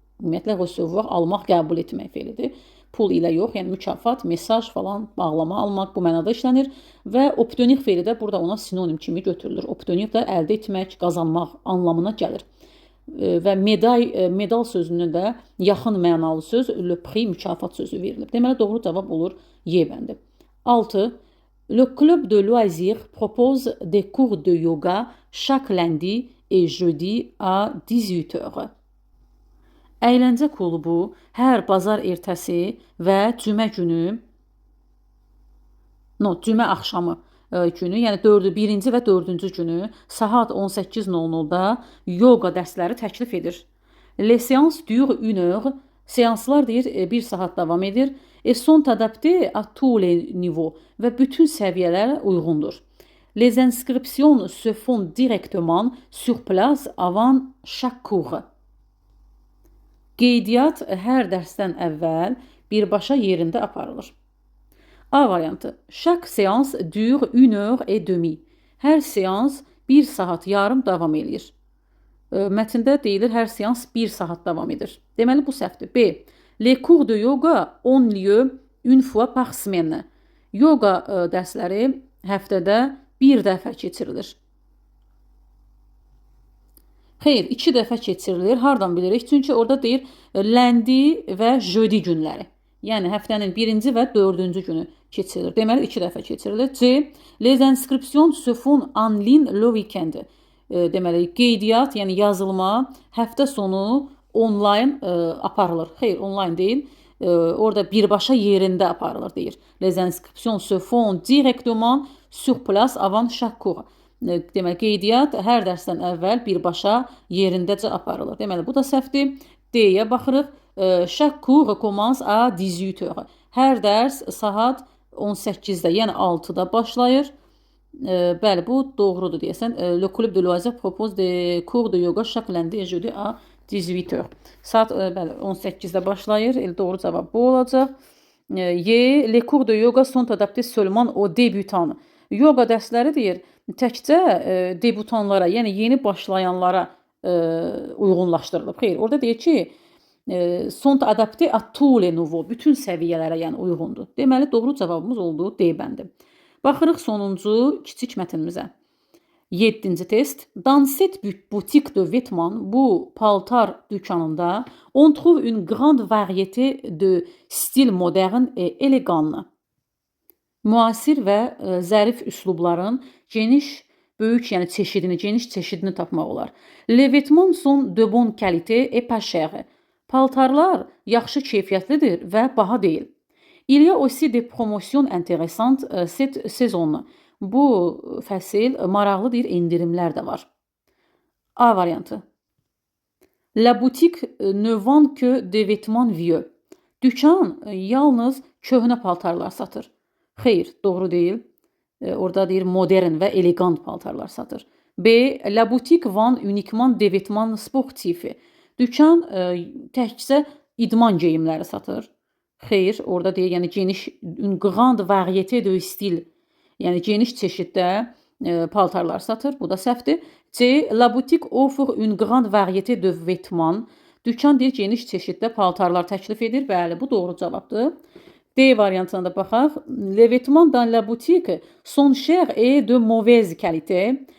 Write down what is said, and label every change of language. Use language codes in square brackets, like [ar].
[az] Ümumiyyətlə, recevoir, almaq, qəbul etmək feilidir. Pul ilə yox, yəni mükafat, mesaj falan, bağlama almaq bu mənada işlənir və obtenir feili də burada ona sinonim kimi götürülür. Obtenir də əldə etmək, qazanmaq anlamına gəlir. Və medal sözünün də yaxın mənalı söz le prix, mükafat sözü verilib. Deməli, doğru cavab olur Y bəndi. 6. [fr] Le club de loisirs propose des cours de yoga chaque lundi et jeudi à 18h. [az] Əyləncə klubu hər bazar ertəsi və cümə günü, cümə axşamı günü, yəni 1-ci və 4-cü günü saat 18:00-da yoga dərsləri təklif edir. [fr] Les séances durent 1 heure. [az] Seanslar deyir 1 saat davam edir. [fr] Et sont adaptés à tous les niveaux [az] və bütün səviyyələrə uyğundur. [fr] Les inscriptions se font directement sur place avant chaque cours. [az] Qeydiyyat hər dərsdən əvvəl birbaşa yerində aparılır. A variantı. [fr] Chaque séance dure 1 heure et demie. [az] Hər seans 1 saat yarım davam edir. Mətndə deyilir hər seans 1 saat davam edir. Deməli bu səhvdir. B. [fr] Les cours de yoga ont lieu une fois par semaine. [az] Yoga dərsləri həftədə 1 dəfə keçirilir. Xeyr, 2 dəfə keçirilir. Hardan bilirik? Çünki orada deyir lundi və jeudi günləri. Yəni həftənin 1-ci və 4-cü günü keçirilir. Deməli 2 dəfə keçirilir. C. [fr] Les inscriptions se font en ligne le week-end. [az] Deməli qeydiyyat, yəni yazılma həftə sonu onlayn aparılır. Xeyr, onlayn deyil. Orada birbaşa yerində aparılır deyir. [fr] Les inscriptions se font directement sur place avant chaque cours. [az] Deməli qeydiyyat hər dərsdən əvvəl birbaşa yerindəcə aparılır. Deməli bu da səhvdir. D-yə baxırıq. [fr] Chaque cours commence à 18h. [az] Hər dərs saat 18-də, yəni 6-da başlayır. Bəli, bu doğrudur deyəsən. [fr] Le club de loisirs propose des cours de yoga chaque lundi et jeudi à 18h. [az] Saat bəli 18-də başlayır. Doğru cavab bu olacaq. Y. [fr] Les cours de yoga sont adaptés seulement aux débutants. [az] Yoga dərsləri deyir təkcə debutanlara, yəni yeni başlayanlara uyğunlaşdırılıb. Xeyr, orada deyir ki, [fr] sont adaptés à tous les niveaux, [az] bütün səviyyələrə yəni uyğundur. Deməli, doğru cavabımız oldu D bəndi. Baxırıq sonuncu kiçik mətnimizə. 7-ci test. [fr] Dans cette boutique de vêtements, [az] bu paltar dükanında, [fr] on trouve une grande variété de style moderne et élégant. [az] Müasir və zərif üslubların böyük, yəni geniş çeşidini tapmaq olar. [fr] Les vêtements sont de bonne qualité et pas chers. [az] Paltarlar yaxşı keyfiyyətlidir və baha deyil. [fr] Il y a aussi des promotions intéressantes cette saison. [az] Bu fəsil maraqlı deyir, indirimlər də var. A variantı. [fr] La boutique ne vend que des vêtements vieux. [az] Dükan yalnız köhnə paltarlar satır. Xeyr, doğru deyil. Orada deyir modern və elegant paltarlar satır. B. [fr] La boutique vend uniquement des vêtements sportifs. [az] Dükan təkcə idman geyimləri satır. Xeyr, orada deyir, yəni geniş, [fr] une grande variété de style. [az] Yəni geniş çeşiddə paltarlar satır. Bu da səhvdir. C. [fr] La boutique offre une grande variété de vêtements. [az] Dükan deyir geniş çeşiddə paltarlar təklif edir. Bəli, bu doğru cavabdır. D variantına da baxaq. [fr] Les vêtements dans la boutique sont chers et de mauvaise qualité.